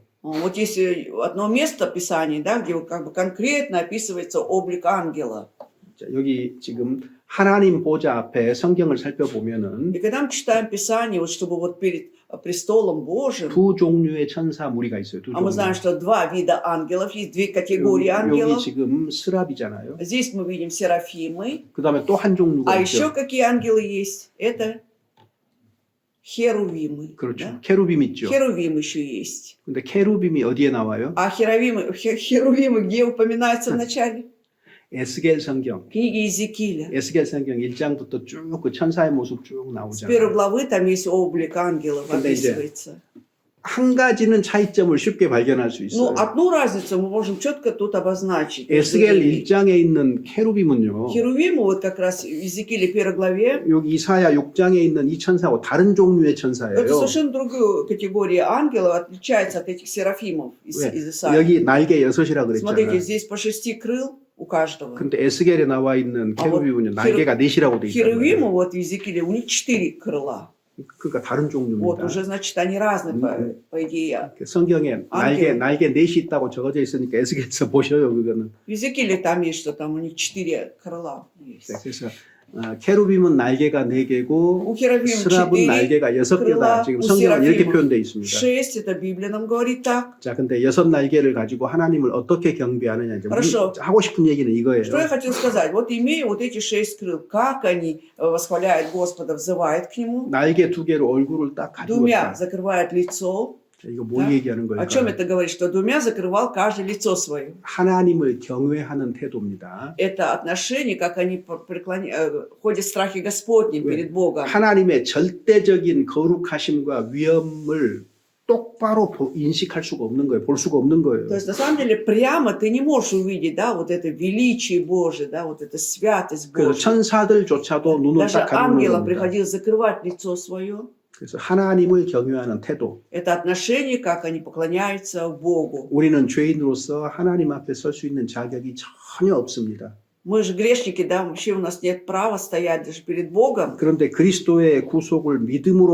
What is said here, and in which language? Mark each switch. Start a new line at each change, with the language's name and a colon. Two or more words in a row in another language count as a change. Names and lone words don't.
Russian: Вот есть одно место Писания, да, где как бы конкретно описывается облик ангела.
Korean: 자, 여기 지금 하나님 보좌 앞에 성경을 살펴보면은
Russian: И когда мы читаем Писание, вот чтобы вот перед престолом Божьим,
Korean: 두 종류의 천사 무리가 있어요. 두
Russian: а мы
Korean: 종류.
Russian: знаем, что два вида ангелов, есть две категории
Korean: 여기
Russian: ангелов.
Korean: 지금 스랍이잖아요.
Russian: Здесь мы видим серафимы,
Korean: 그다음에 또 한 종류가
Russian: а
Korean: 있죠.
Russian: еще какие ангелы есть? Это херувимы.
Korean: 그렇죠.
Russian: Да?
Korean: 케루빔 있죠.
Russian: Херувим еще есть.
Korean: 근데 케루빔이 어디에 나와요?
Russian: А херувимы где упоминаются в начале?
Korean: 에스겔 성경.
Russian: Книги Иезекииля.
Korean: 에스겔 성경 1장부터 쭉 그 천사의 모습 쭉
Russian: С первой
Korean: 나오잖아요.
Russian: главы там есть облик ангелов
Korean: 근데 이제
Russian: описывается.
Korean: 한 가지는 차이점을 쉽게 발견할 수 있어요.
Russian: Но одну разницу мы можем четко тут обозначить.
Korean: 에스겔 1장에 있는 케루빔은요.
Russian: Херувимы, вот как раз в Иезекииле 1 главе,
Korean: 여기 이사야 6장에 있는 이 천사하고 다른 종류의
Russian: это
Korean: 천사예요.
Russian: совершенно другую категорию ангелов, отличается от этих серафимов из
Korean: 왜?
Russian: Исаии.
Korean: 여기 날개 6이라
Russian: Смотрите,
Korean: 그랬잖아요.
Russian: здесь по 6 крыл у каждого.
Korean: 근데 에스겔에 나와 있는 케루빔은요. 날개가 4이라고 돼 있잖아요.
Russian: Херувимы, вот в Иезекииле, у них 4 крыла.
Korean: 그러니까 다른
Russian: Вот,
Korean: 종류입니다.
Russian: уже, значит, они разные, по идее.
Korean: 성경에
Russian: ангел.
Korean: 날개 4이 있다고 적어져 있으니까 에스겔에서 보셔요. 그거는.
Russian: В Иезекииле там есть, что там у них 4 крыла есть.
Korean: 그래서 케루빔은 날개가 4개고
Russian: У Херувимов
Korean: 스랍은
Russian: 4,
Korean: 날개가 6개다.
Russian: крыла,
Korean: 지금
Russian: у
Korean: 성경은 이렇게
Russian: Серафимов
Korean: 표현되어 있습니다.
Russian: 6, это Библия нам говорит так.
Korean: 자, 근데 6날개를 가지고 하나님을 어떻게 경배하느냐 이제
Russian: хорошо.
Korean: 하고 싶은 얘기는 이거예요.
Russian: Что я хотел сказать? Вот имея вот эти 6 крыл, как они восхваляют Господа, взывают к Нему,
Korean: 날개 2개로 얼굴을 딱
Russian: двумя
Korean: 가지고
Russian: закрывают лицо.
Korean: 자, 이거 뭐
Russian: Да?
Korean: 얘기하는
Russian: О чем
Korean: 걸까요?
Russian: это говорит? Что двумя закрывал каждое лицо свое.
Korean: 하나님을 경외하는 태도입니다.
Russian: Это отношение, как они ходят в страхе Господнем
Korean: 왜?
Russian: перед Богом.
Korean: 하나님의 절대적인 거룩하심과 위엄을 똑바로 인식할 수가 없는 거예요. 볼 수가 없는 거예요.
Russian: То есть, на самом деле, прямо ты не можешь увидеть, да, вот это величие Божие, да, вот эта святость
Korean: 그래서
Russian: Божия.
Korean: 천사들조차도 눈을
Russian: Даже
Korean: 딱 가리는
Russian: ангелам
Korean: 겁니다.
Russian: приходилось закрывать лицо свое.
Korean: 그래서 하나님을 경외하는 태도.
Russian: Это отношение, как они поклоняются Богу.
Korean: 우리는 죄인으로서 하나님 앞에 설 수 있는 자격이 전혀 없습니다.
Russian: Мы же грешники, да, вообще у нас нет права стоять даже перед Богом.
Korean: 그런데 그리스도의 구속을 믿음으로